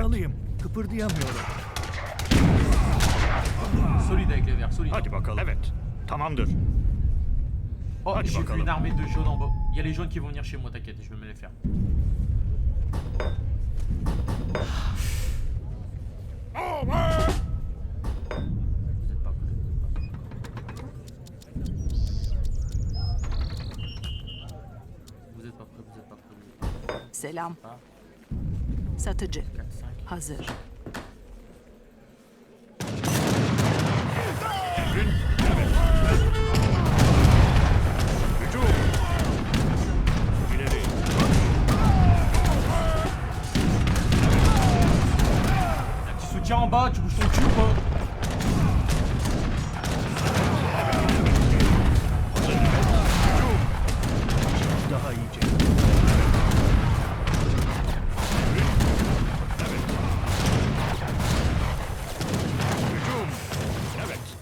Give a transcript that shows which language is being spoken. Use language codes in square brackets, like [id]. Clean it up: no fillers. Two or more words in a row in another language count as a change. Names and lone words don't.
[tr] Yaralıyım. Kıpırdayamıyorum. [fr] Solide avec les verts, solide. [tr] Hadi bakalım. Evet. Tamamdır. Oh, Hadi [fr] j'ai vu [tr] bakalım. [fr] une armée de jaunes en bas. Il y a les jaunes qui vont venir chez moi, t'inquiète, je vais me les faire. Vous êtes pas prêts, vous êtes pas prêts. Vous êtes pas prêts, vous êtes pas prêts. [tr] Selam. Ah. Satıcı. 4, 5. Hazır. Hücum. İleri. [fr] Un petit soutien en bas, tu bouges ton cul ou pas? [tr] Daha iyice. Hücum. Evet.